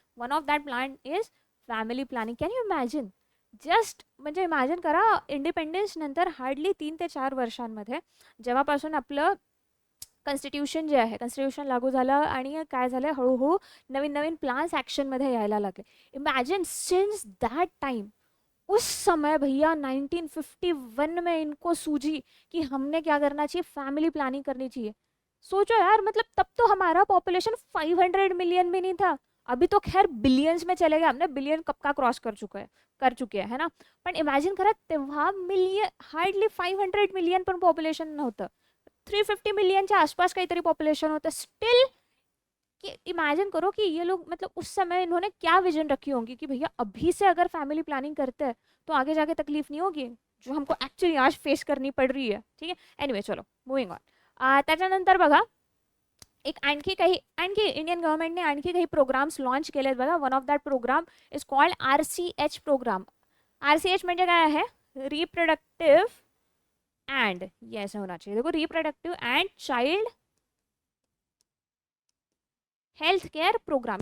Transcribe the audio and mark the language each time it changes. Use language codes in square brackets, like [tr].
[en] One of that plan is family planning. Can you imagine, [mr] just म्हणजे imagine करा, independence नंतर hardly 3 ते 4 वर्षांमध्ये जेव्हापासून आपलं कॉन्स्टिट्यूशन जे आहे, कॉन्स्टिट्यूशन लागू झालं आणि काय झालं, हळूहळू नवीन नवीन प्लान्स ॲक्शनमध्ये यायला लागले. [en] imagine since that time, [hi] उस समय भैया 1951 में इनको सूझी कि हमने क्या करना चाहिए, फैमिली प्लानिंग करनी चाहिए. सोचो यार, मतलब तब तो हमारा पॉपुलेशन 500 मिलियन भी नहीं था. अभी तो खैर बिलियंस में चले गए, हमने बिलियन कब का क्रॉस कर चुके हैं, है ना. [mr] पण इमॅजिन करा, तेव्हा मिलियन, हार्डली 500 मिलियन पण पॉप्युलेशन नव्हतं, 350 मिलियनच्या आसपास काहीतरी पॉपुलेशन होतं. [hi] स्टिल कि इमेजिन करो कि ये लोग, मतलब उस समय इन्होंने क्या विजन रखी होंगी कि भैया अभी से अगर फैमिली प्लानिंग करते हैं तो आगे जाके तकलीफ नहीं होगी, जो हमको ॲक्च्युअली आज फेस करनी पड़ रही है. [mr] ठीक आहे. [en] anyway, [hi] चलो [en] Moving on. [mr] त्याच्यानंतर बघा, आणखी इंडियन गव्हर्नमेंटने आणखी काही प्रोग्राम्स लॉन्च केलेत बघा. [en] One of that program is called RCH program. RCH [mr] म्हणजे काय आहे, [en] reproductive and, yes [hi] होना चाहिए, देखो, [en] Reproductive and child health care programme.